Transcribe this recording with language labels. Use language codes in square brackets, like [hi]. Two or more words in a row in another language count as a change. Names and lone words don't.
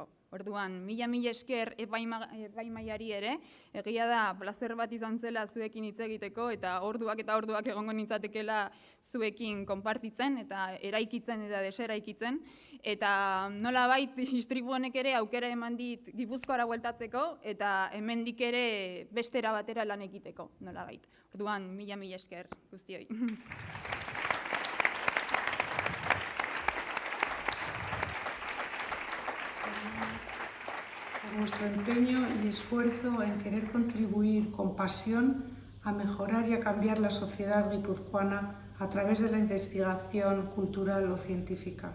[eu] Orduan, mila esker epaimaiari ere, egia da plazer bat izan zela zuekin hitz egiteko eta orduak egongo nintzatekela zuekin konpartitzen eta eraikitzen eta deseraikitzen. Eta nolabait istripu honek ere aukera eman dit Gipuzkoara bueltatzeko eta hemendik ere beste era batera lan egiteko, nolabait. Orduan, mila esker guztioi. [es] Por vuestro empeño y esfuerzo en querer contribuir con pasión a mejorar y a cambiar la sociedad guipuzcoana a través de la investigación cultural o científica.